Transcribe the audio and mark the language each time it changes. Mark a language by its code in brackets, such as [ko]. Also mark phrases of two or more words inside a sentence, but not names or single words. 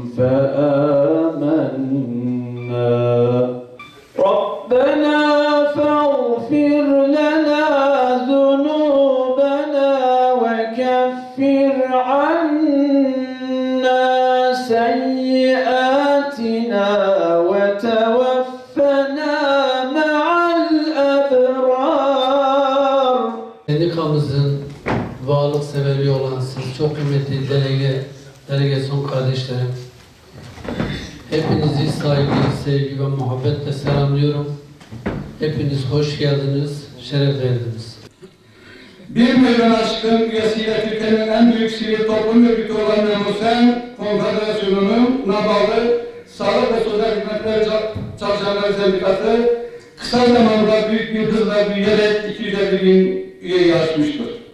[ar] فآمنا ربنا فاغفر لنا ذنوبنا وكفر عنا سيئاتنا وتوفنا مع الأبرار. [tr] Sendikamızın varlık sebebi olan siz çok kıymetli delegasyon kardeşlerim. Hepinizi saygı, sevgi ve muhabbetle selamlıyorum. Hepiniz hoş geldiniz, şeref verdiniz. 1 milyon aşkın üyesiyle Türkiye'nin en büyük sivil toplum örgütü olan Memusen Konfederasyonu'nun NABAL'ı Sağlık ve Sosyal Hizmetler Çalışanları Sendikası kısa zamanda büyük bir hızla büyüyerek 250 bin üyeyi aşmıştır.